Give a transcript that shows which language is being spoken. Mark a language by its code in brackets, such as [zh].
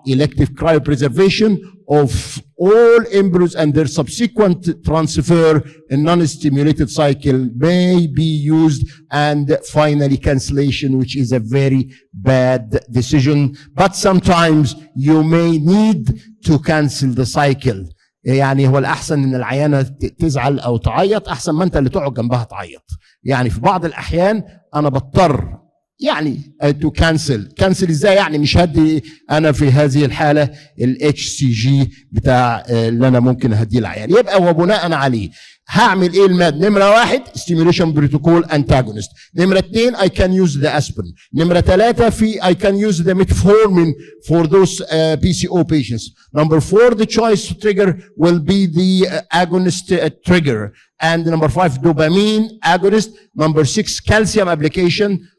[en] Elective cryopreservation of all embryos and their subsequent transfer in non-stimulated cycle may be used. And finally, cancellation, which is a very bad decision. But sometimes you may need to cancel the cycle. [ar] يعني هو الأحسن إن العيانة تزعل أو تعيط أحسن ما أنت اللي تقعد جنبها تعيط. يعني في بعض الأحيان أنا بضطر يعني [en] to cancel [ar] ازاي؟ يعني مش هدي انا في هذه الحاله HCG بتاع اللي انا ممكن هديه العيان. يبقى وبناء عليه هعمل ايه الماد؟ نمره 1 [en] stimulation protocol antagonist. نمره 2 I can use the aspirin. [ar] نمره 3 في [en] I can use the metformin for those PCO patients. Number 4 the choice trigger will be the agonist trigger. And number 5 dopamine agonist. Number 6 calcium application.